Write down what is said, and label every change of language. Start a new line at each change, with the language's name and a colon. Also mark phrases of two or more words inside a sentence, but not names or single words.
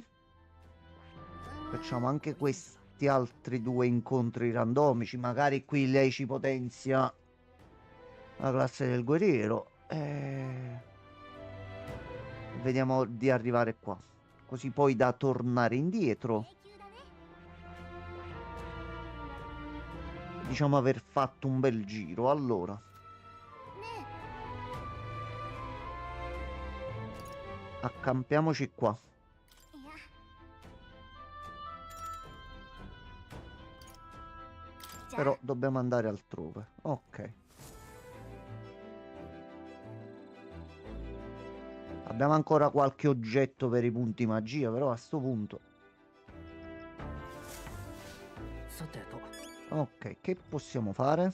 Italian: Facciamo anche questi altri due incontri randomici. Magari qui lei ci potenzia la classe del guerriero. Vediamo di arrivare qua. Così poi da tornare indietro.
Japanese: 永久だね
Italian: Diciamo aver fatto un bel giro. Allora.
Japanese: ね
Italian: Accampiamoci qua.
Japanese: えいや じゃあ
Italian: Però dobbiamo andare altrove. Ok. Abbiamo ancora qualche oggetto per i punti magia, però a sto punto.
Japanese: さてと
Italian: Ok, che possiamo fare?